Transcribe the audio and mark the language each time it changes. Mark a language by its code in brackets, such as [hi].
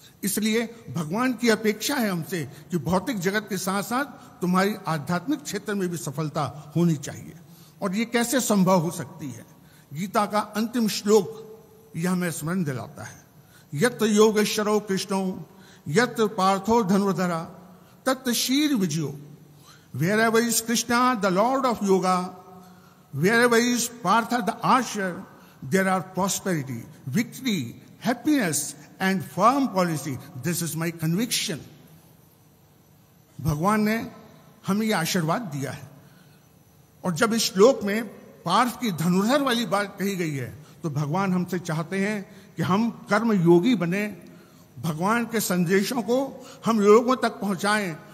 [hi] इसलिए भगवान की अपेक्षा है हमसे कि भौतिक जगत के साथ साथ तुम्हारी आध्यात्मिक क्षेत्र में भी सफलता होनी चाहिए। और ये कैसे संभव हो सकती है? गीता का अंतिम श्लोक यह हमें स्मरण दिलाता है, [sa] यत् योगेश्वरो कृष्णो यत् पार्थो धनुर्धरा तत् शीर विजयो। [en] Wherever is Krishna, the Lord of Yoga, wherever is Partha, the archer, there are prosperity, victory, happiness and firm policy. This is my conviction. [hi] भगवान ने हमें यह आशीर्वाद दिया है। और जब इस श्लोक में पार्थ की धनुर्धर वाली बात कही गई है, तो भगवान हमसे चाहते हैं कि हम कर्म योगी बने, भगवान के संदेशों को हम लोगों तक पहुंचाएं।